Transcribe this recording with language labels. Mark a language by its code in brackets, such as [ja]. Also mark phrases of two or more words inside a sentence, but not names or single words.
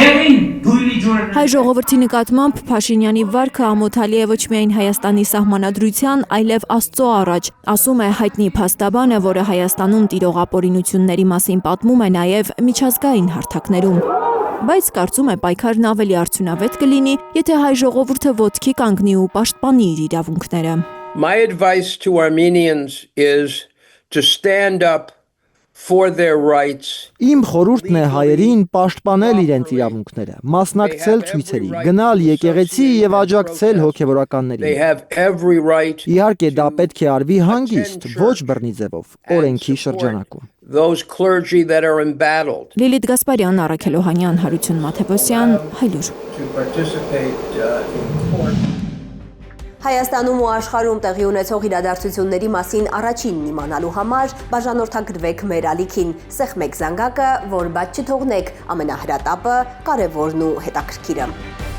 [hy] Հայ ժողովրդի նկատմամբ Փաշինյանի վարքը ամոթալի է ոչ միայն Հայաստանի սահմանադրության, այլև Աստծո առաջ, ասում է հայտնի փաստաբանը, որը Հայաստանում տիրող ապօրինությունների մասին պատմում է նաև միջազգային հարթակներում։ Բայց կարծում է պայքարն ավելի արդյունավետ կլինի, եթե հայ ժողովուրդը ոտքի կանգնի ու պաշտպանի իր իրավունքները։ [en] My advice to Armenians is to stand up for their rights. [hy] Իմ խորհուրդն է հայերին պաշտպանել իրենց իրավունքները, մասնակցել ցույցերի, գնալ եկեղեցի եւ աջակցել հոգևորականներին։ Իհարկե դա պետք է արվի հանգիստ, ոչ բռնի ձևով, օրենքի շրջանակում։ [en] Those clergy that are embattled. [hy] Լիլիթ Գասպարյան, Առաքել Օհանյան, Հարություն Մաթևոսյան, Հայլուր։ Հայաստանում ու աշխարհում տեղի ունեցող իրադարձությունների մասին առաջինն իմանալու համար բաժանորդագրվեք մեր ալիքին, սեղմեք զանգակը, որ բաց չթողնեք ամենահրատապը, կարևորն ու հետաքրքիրը։